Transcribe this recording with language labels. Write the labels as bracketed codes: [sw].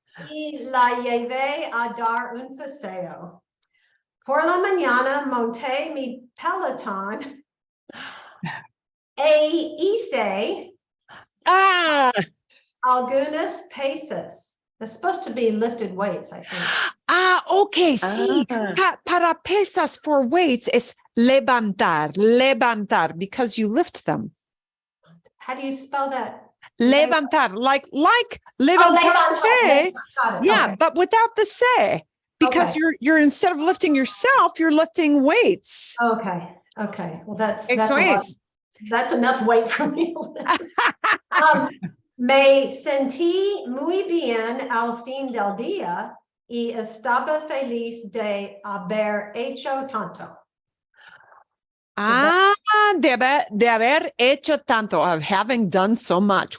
[es] y la llevé a dar un paseo. Por la mañana monté mi Peloton e hice algunas pesas. [en] It's supposed to be lifted weights, I think. okay, sí. [es] Para pesas [en] for weights [es] es levantar, [en] because you lift them. How do you spell that? Levantar, like levantarse. Levantar. Got it. Yeah, Okay. but without the se, because Okay. you're instead of lifting yourself, you're lifting weights. Okay. Okay. Well, that's [es] Eso [en] a lot. [es] es. [en] That's enough weight for me. [es] Me sentí muy bien al fin del día y estaba feliz de haber hecho tanto. De haber hecho tanto, [en] of having done so much.